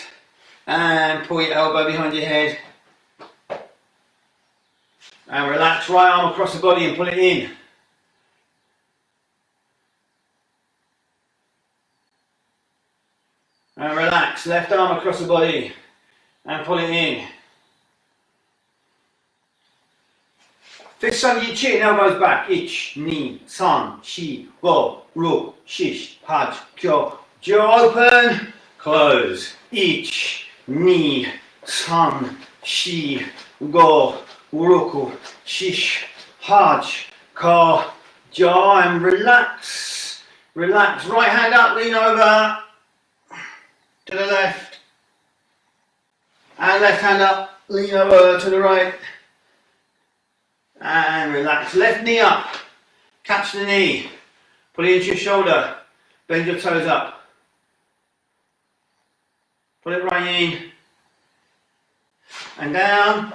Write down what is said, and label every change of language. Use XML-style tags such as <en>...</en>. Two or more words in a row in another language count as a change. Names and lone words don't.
<en>And pull your elbow behind your head. And relax, right arm across the body and pull it in. And relax, left arm across the body and pull it in. Fist under your chin, elbows back.</en> <ja>一、二、三、四, 五、六、七、八、九.</ja> <en>Jaw open, close.</en> <ja>一、二、三、四、五、六、七、八、九.</ja> <en>Jaw and relax. Relax, right hand up, lean over. To the left, and left hand up, lean over to the right, and relax. Left knee up, catch the knee, pull it into your shoulder, bend your toes up, pull it right in, and down.</en>